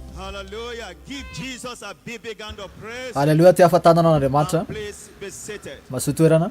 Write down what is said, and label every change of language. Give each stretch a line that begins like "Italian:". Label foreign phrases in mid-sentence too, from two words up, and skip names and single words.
English: Hallelujah. Give Jesus a big hand of praise.
Malagasy: Hallelujah, ty ahafantanana an'Andriamanitra.
English: Please be seated.
Malagasy: Mazoa toerana.